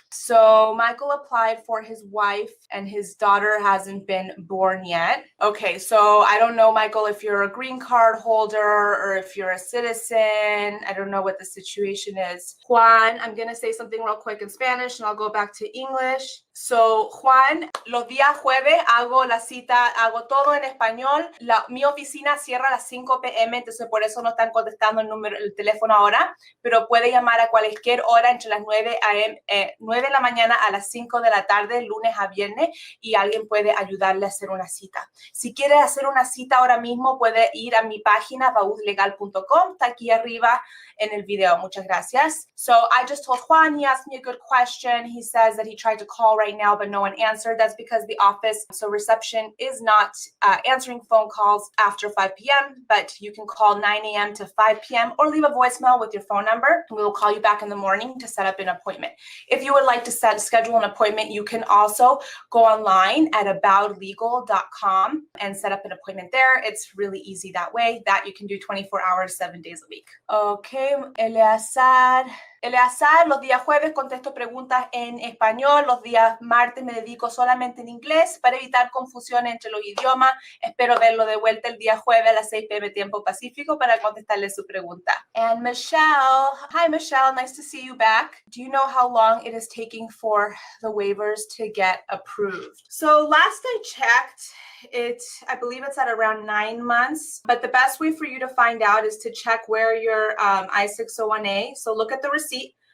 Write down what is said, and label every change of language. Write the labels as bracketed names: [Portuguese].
[English] So Michael applied for his wife and his daughter hasn't been born yet. Okay, so I don't know, Michael, if you're a green card holder or if you're a citizen. I don't know what the situation is. Juan, I'm going to say something real quick in Spanish and I'll go back to English. [Spanish] So, Juan, los días jueves hago la cita, hago todo en español. Mi oficina cierra a las 5 p.m., entonces por eso no están contestando el teléfono ahora, pero puede llamar a cualquier hora entre las 9 de la mañana a las 5 de la tarde, lunes a viernes, y alguien puede ayudarle a hacer una cita. Si quiere hacer una cita ahora mismo, puede ir a mi página, baudlegal.com, está aquí arriba en el video. Muchas gracias. [English] So, I just told Juan, he asked me a good question. He says that he tried to call right now, but no one answered. That's because the office, so reception is not answering phone calls after 5 p.m., but you can call 9 a.m. to 5 p.m. or leave a voicemail with your phone number. We will call you back in the morning to set up an appointment. If you would like to schedule an appointment, you can also go online at aboutlegal.com and set up an appointment there. It's really easy that way. That you can do 24 hours, 7 days a week. [Spanish] Okay, Eleazar, los días jueves contesto preguntas en español, los días martes me dedico solamente en inglés para evitar confusión entre los idiomas. Espero verlo de vuelta el día jueves a las 6 p.m. tiempo pacífico para contestarle su pregunta. [English] And Michelle, hi Michelle, nice to see you back. Do you know how long it is taking for the waivers to get approved? So last I checked, I believe it's at around 9 months, but the best way for you to find out is to check where your I-601A, so look at the receipt,